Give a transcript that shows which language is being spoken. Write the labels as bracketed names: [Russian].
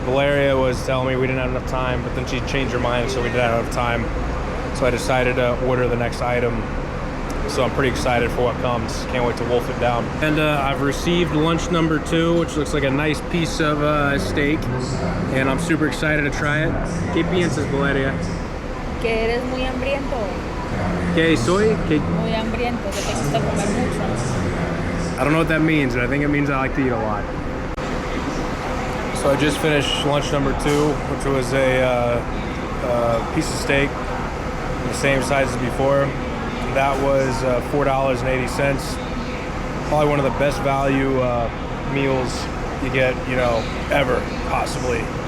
[English] Valeria was telling me we didn't have enough time, but then she changed her mind, so we didn't have enough time. So I decided to order the next item. So I'm pretty excited for what comes. Can't wait to wolf it down. And I've received lunch number 2, which looks like a nice piece of steak. And I'm super excited to try it. [Spanish] ¿Qué piensas, Valeria? Que eres muy hambriento. ¿Qué soy? Muy hambriento, que te gusta comer mucho. [English] I don't know what that means, but I think it means I like to eat a lot. So I just finished lunch number 2, which was a piece of steak, the same size as before. That was $4.80. Probably one of the best value meals you get, ever, possibly.